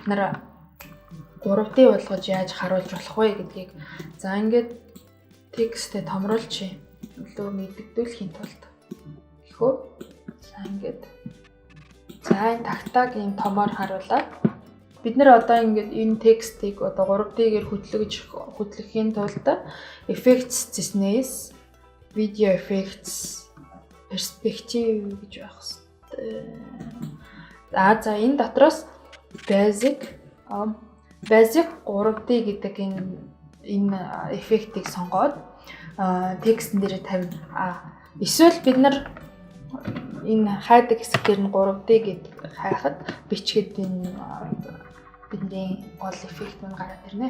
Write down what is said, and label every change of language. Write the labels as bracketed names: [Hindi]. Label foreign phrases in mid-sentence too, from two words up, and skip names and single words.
[Mongolian] нэр 3D болгож яаж харуулж болох вэ гэдгийг за ингээд текстээ томруулж илүү мэддэгдүүлэхийн тулд гэхүү за ингээд за энэ тагтааг ийм томоор харуулаад бид нэр одоо ингээд энэ текстийг одоо 3D-гээр хөдлөхийн тулд [English] effects business video effects perspective [Mongolian] гэж байх хэрэгтэй. За энэ дотроос basic 3D гэдэг энэ эффектийг сонгоод текстэн дээр тавина. Эсвэл бид нар энэ хайдаг хэсгээр нь 3D гэдэг хайхад бичгээд энэ бидний гол эффект мань гараад ирнэ.